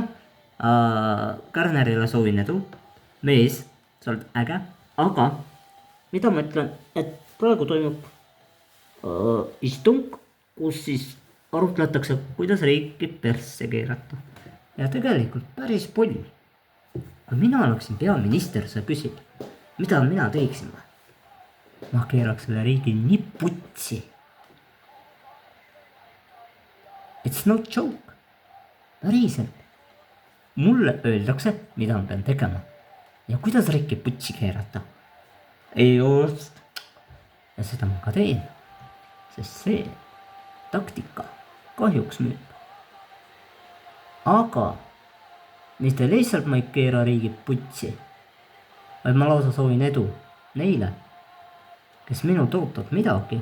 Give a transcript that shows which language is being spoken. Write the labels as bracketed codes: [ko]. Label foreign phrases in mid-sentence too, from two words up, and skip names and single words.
[et] Kärnerile soovin edu, mees, sa oled äge, aga mida ma ütlen, et praegu toimub istung, kus siis arutletakse, kuidas riiki persse keerata. Ja tegelikult päris palju. Kui mina oleksin peaminister, sa küsid, mida mina teeksin? Ma keeraks selle riigi nii putsi. [en] It's no joke. [et] Päriselt. Mulle öeldakse, mida ma pean tegema. Ja kuidas riiki putsi keerata. Ei just. Ja seda ma ka teen. Sest see taktika kahjuks müüb. Aga mitte lihtsalt ma ei keera riigi putsi, vaid ma lausa soovin edu neile, kes minult ootavad midagi.